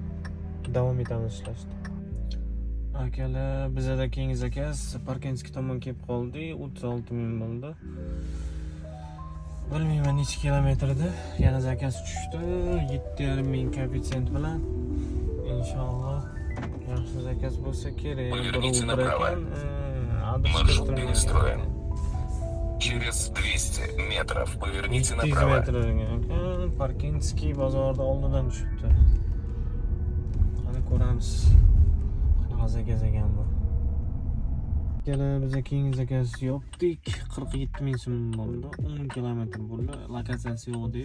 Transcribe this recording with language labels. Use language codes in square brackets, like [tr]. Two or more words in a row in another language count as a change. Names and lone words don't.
[uz] Davom etamiz ishlashda. Akalar, bizada keyingi zakaz Parkinskiy tomon kelib qoldi. 36 ming bo'ldi. Bilmayman necha kilometrda. Yana zakaz tushdi. 7,5 ming koeffitsient bilan. Inshaalloh yaxshi zakaz bo'lsa kerak. [ru] Поверните направо. Маршрут перестроен. Через 200 метров поверните 200 направо. [uz] metr ekan. Parkinskiy bozorda oldidan tushibdi. Qani ko'ramiz. Qanaqa zakaz ekan bu. Akalar, biz keyingi zakaz yopdik. 47 ming so'm bo'ldi. 10 kilometr bo'ldi. Lokatsiyasi yo'q edi.